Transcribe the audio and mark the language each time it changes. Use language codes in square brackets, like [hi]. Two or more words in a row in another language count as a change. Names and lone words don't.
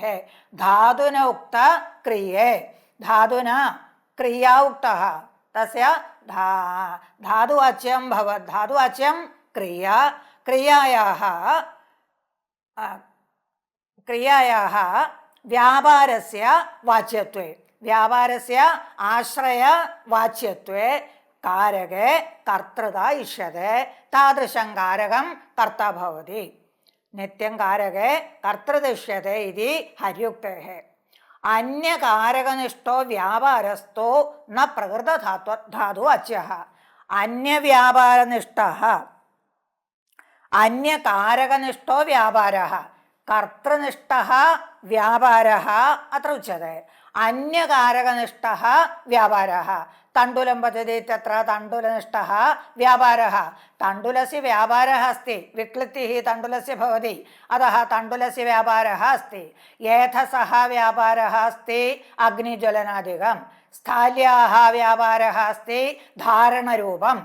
[sa] धातुनोक्तक्रिये धातुना क्रिया उक्तः तस्य धातुवाच्यं भवत्. धातुवाच्यं क्रिया क्रियायाः വ്യാപാരസ്യ വാച്യത്വേ വ്യാപാരസ്യ ആശ്രയ വാച്യത്വേ കാരകേ കർത്തൃത ഇഷ്യതേ താദൃശം കാരകം കർത്ത ഭവതി. നിത്യം കാരകേ കർത്തൃദിഷ്യതേ ഇതി ഹര്യുക്തേഃ. അന്യകാരകനിഷ്ഠോ വ്യാപാരസ്ഥോ ന പ്രകൃതധാതു വാച്യഃ. അന്യവ്യാപാരനിഷ്ഠഃ അന്യകാരകനിഷ്ഠോ വ്യാപാരഃ കർത്തൃനിഷ്ഠഃ വ്യാപാരഃ അത്ര ഉച്യത്തെ. അന്യകാരകനിഷ്ഠഃ വ്യാപാരഃ തण्डुलं पचति इत्यत्र तण्डुलनिष्ठः व्यापारः. तण्डुलस्य व्यापारः अस्ति, विक्लित्तिः तण्डुलस्य भवति, अतः तण्डुलस्य व्यापारः अस्ति. एधसः व्यापारः अस्ति अग्निज्वलनादिकं. स्थाल्याः व्यापारः अस्ति धारणरूपम्.